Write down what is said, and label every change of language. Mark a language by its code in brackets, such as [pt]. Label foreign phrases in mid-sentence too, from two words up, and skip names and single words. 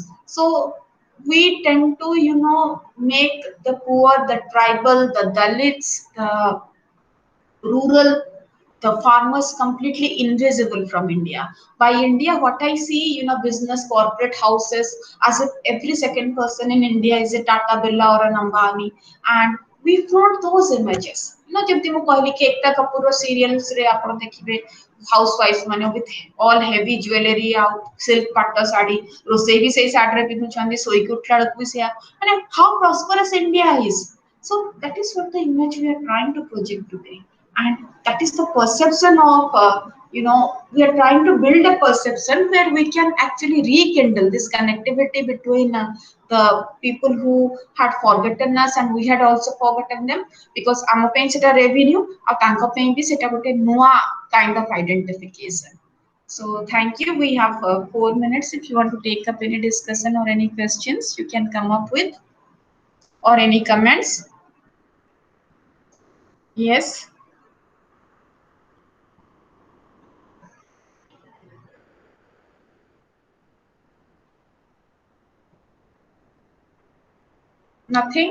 [en] So we tend to, make the poor, the tribal, the Dalits, the rural, the farmers completely invisible from India. By India, what I see, business corporate houses, as if every second person in India is a Tata Birla or an Ambani, and we flaunt those images. [or] ଯେମିତି ମୁଁ କହିଲି କି ଏକତା କପୁର ସିରିୟଲ୍ସ ରେ ଆପଣ ଦେଖିବେ [en] house wife [or] ମାନେ [en] with all heavy jewelry [or] ଆଉ silk ପାଟ ଶାଢୀ ରୋଷେଇ ବି ସେଇ ଶାଢୀରେ ପିନ୍ଧୁଛନ୍ତି ଶୋଇକି ଉଠିଲା ବେଳକୁ ବି ସେୟା ମାନେ [en] how prosperous India is so that is what the image we are trying to project today and that is the perception of we are trying to build a perception where we can actually rekindle this connectivity between the people who had forgotten us and we had also forgotten them, because [or] ଆମ ପାଇଁ ସେଟା [en] revenue [or] ଆଉ ତାଙ୍କ ପାଇଁ ବି ସେଟା ଗୋଟେ ନୂଆ [en] kind of identification. So thank you. We have 4 minutes. If you want to take up any discussion or any questions, you can come up with, or any comments. Yes. Nothing.